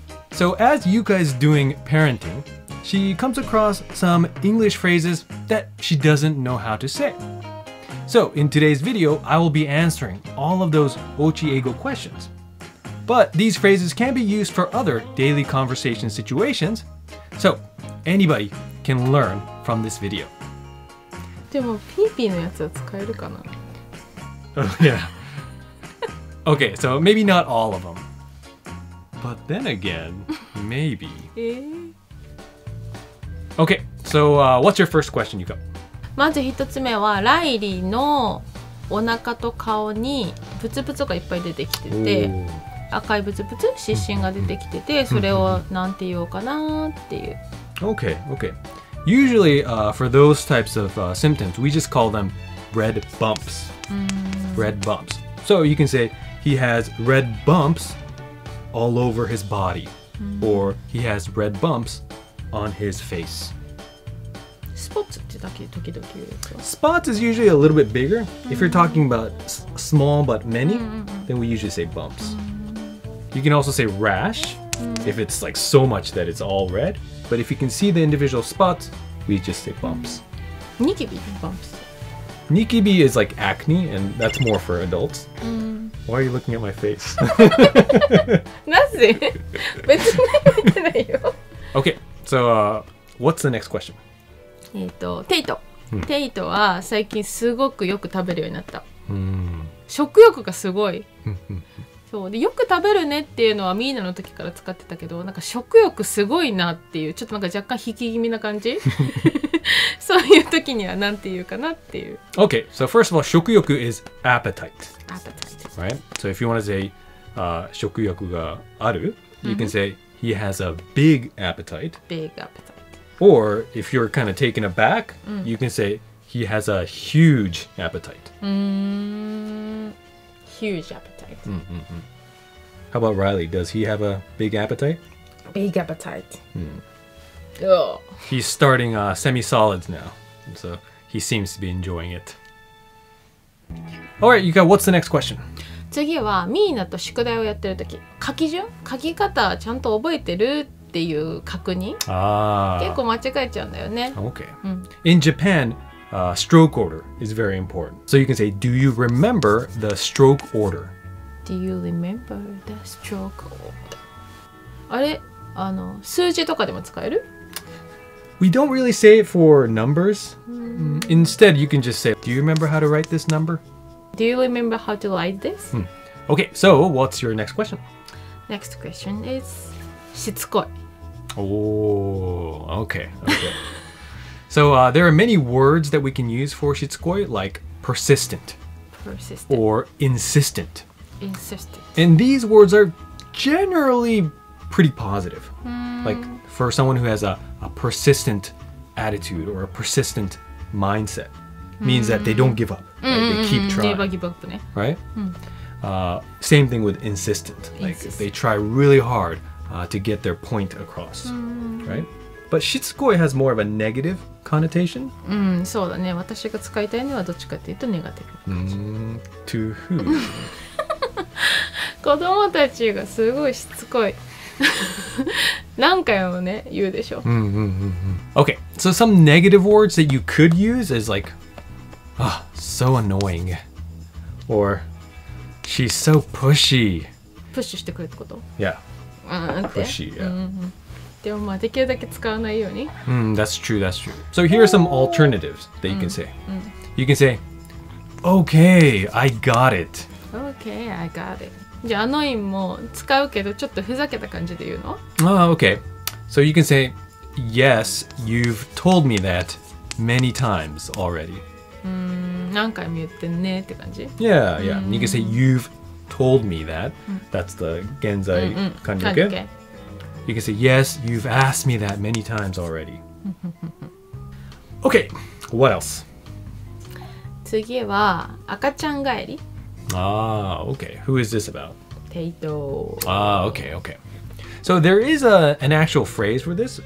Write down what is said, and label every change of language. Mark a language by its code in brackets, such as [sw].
[en] So as Yuka is doing parenting, she comes across some English phrases that she doesn't know how to say. So in today's video, I will be answering all of those Ochi-eigo questions. But these phrases can be used for other daily conversation situations, so anybody can learn from this video. [ja] でもピーピーのやつは使えるかな? [en] Oh yeah. Okay, so maybe not all of them. But then again, maybe. Okay, so what's your first question, Yuka? [ja] まず一つ目はライリーのお腹と顔にブツブツがいっぱい出てきてて、赤いブツブツ、湿疹が出てきてて、それをなんて言おうかなっていう。 [en] Okay, okay. Usually, for those types of symptoms, we just call them red bumps. Red bumps. So you can say he has red bumps all over his body, or he has red bumps on his face. [ja] Spots ってだけ時々言うと。 [en] Spots is usually a little bit bigger. If you're talking about small but many, then we usually say bumps. You can also say rash if it's like so much that it's all red. But if you can see the individual spots, we just say bumps. [ja] ニキビ bumps. [en] Nikibi is like acne, and that's more for adults. Why are you looking at my face? [ja] なぜ別に見てないよ。 [en] Okay, so what's the next question? [ja] テイト。テイトは最近すごくよく食べるようになった。食欲がすごい。そうでよく食べるねっていうのはミーナの時から使ってたけど、なんか食欲すごいなっていうちょっとなんか若干引き気味な感じ。そういう時にはなんて言うかなっていう。 [en] Okay, so first of all, 食欲 is appetite. Appetite. Right? So if you want to say [ja] 食欲がある, [en] you can say he has a big appetite. Big appetite. Or if you're kind of taken aback, you can say he has a huge appetite. Huge appetite. How about Riley? Does he have a big appetite? Big appetite. Oh. He's starting semi-solids now, so he seems to be enjoying it. All right, Yuka, what's the next question? [ja] 次はミーナと宿題をやってる時、書き方ちゃんと覚えてるっていう確認。結構間違えちゃうんだよね。 [en] Okay. In Japan, stroke order is very important. So you can say, do you remember the stroke order? Do you remember the stroke order? [ja] あれ、数字とかでも使える? [en] We don't really say it for numbers. Instead, you can just say, do you remember how to write this number? Do you remember how to write this? Okay, so what's your next question? Next question is しつこい. Oh, okay. So there are many words that we can use for しつこい, like persistent or insistent. And these words are generally pretty positive. Like for someone who has a persistent attitude or a persistent mindset, means that they don't give up. They keep trying. Never give up,ね. Right? Same thing with insistent. Like they try really hard to get their point across. Right? But しつこい has more of a negative connotation. [ja] そうだね。私が使いたいのはどっちかっていうとネガティブ。 To who? 子供たちがすごいしつこい。何回もね言うでしょ。 [en] Okay, so some negative words that you could use is like, so annoying, or she's so pushy. [ja] プッシュしてくれってこと? [en] Yeah. [ja] って。 [en] Pushy, yeah. [ja] でもまあできるだけ使わないように。 [en] That's true, that's true. So here are some alternatives that you can say. You can say, okay, I got it. Okay, I got it. [ja] じゃあannoyingも使うけどちょっとふざけた感じで言うの? [en] Okay. So you can say, yes, you've told me that many times already. [ja] 何回も言ってんねって感じ? [en] Yeah. You can say, you've told me that. That's the 現在完了形. You can say, yes, you've asked me that many times already. Okay, what else? [ja] 次は赤ちゃん帰り [en] Ah, okay. Who is this about? [ja] テイト。 [en] Ah, okay, okay. So there is an actual phrase for this.